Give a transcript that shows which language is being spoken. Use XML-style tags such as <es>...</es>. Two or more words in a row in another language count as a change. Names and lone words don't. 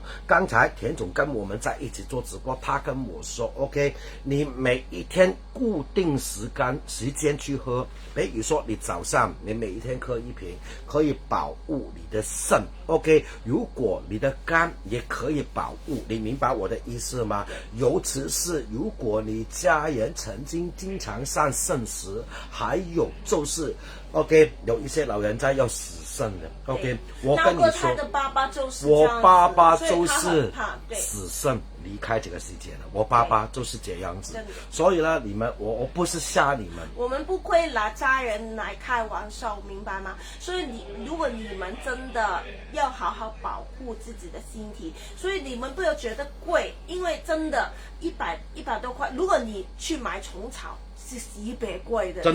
<zh>剛才田總跟我們在一起做直播，他跟我說 OK， 你每一天固定時間去喝，比如說你早上你每一天喝1瓶，可以保護你的腎。OK， 如果你的肝也可以保護，你明白我的意思嗎？尤其是如果你家人曾經經常上腎石，還有就是OK， 有一些老人家要洗腎的 OK，我跟你說，我爸爸就是洗腎離開這個世界了，我爸爸就是這樣子，所以呢，你們我不是嚇你們，我們不會拿家人來開玩笑，明白嗎？所以如果你們真的要好好保護自己的身體，所以你們不要覺得貴，因為真的100多塊，如果你去買蟲草是10倍貴的，</zh>